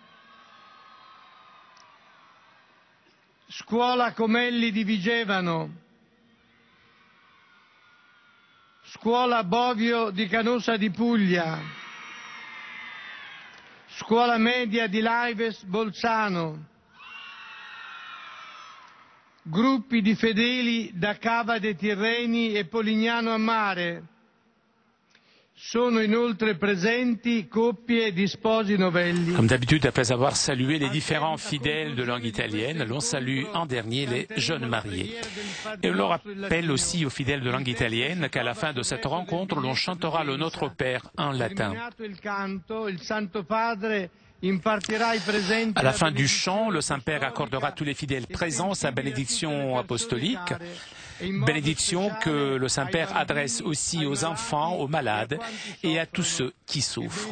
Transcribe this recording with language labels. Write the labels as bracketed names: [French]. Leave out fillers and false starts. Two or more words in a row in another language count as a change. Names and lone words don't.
[Italian] Scuola Comelli di Vigevano, Scuola Bovio di Canosa di Puglia, Scuola Media di Laives Bolzano, gruppi di fedeli da Cava dei Tirreni e Polignano a Mare. Sono inoltre presenti coppie di sposi novelli. [French] Comme d'habitude, après avoir salué les différents fidèles de langue italienne, l'on salue en dernier les jeunes mariés. Et l'on rappelle aussi aux fidèles de langue italienne qu'à la fin de cette rencontre, l'on chantera le Notre Père en latin. À la fin du chant, le Saint-Père accordera à tous les fidèles présents sa bénédiction apostolique, bénédiction que le Saint-Père adresse aussi aux enfants, aux malades et à tous ceux qui souffrent.